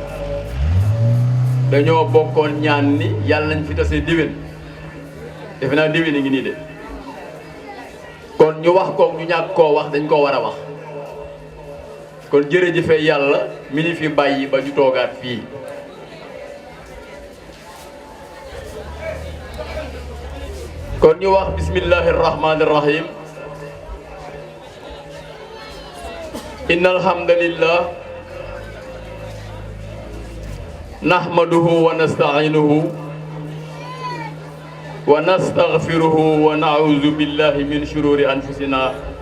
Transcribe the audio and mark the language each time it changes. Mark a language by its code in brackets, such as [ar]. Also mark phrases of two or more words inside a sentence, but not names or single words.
[wo] dañoo bokkoon ñaan ni yàlla nañ fi tase déwén defe naa déwén a ngi nii de kon ñu wax koog ñu ñàkk koo wax dañ koo war a wax kon jërëjëfe yàlla mi ni fi bàyyi ba ñu toogaat fii kon ñu wax [ar] بسم الله الرحمن الرحيم إن الحمد لله نحمده ونستعينه ونستغفره ونعوذ بالله من شرور أنفسنا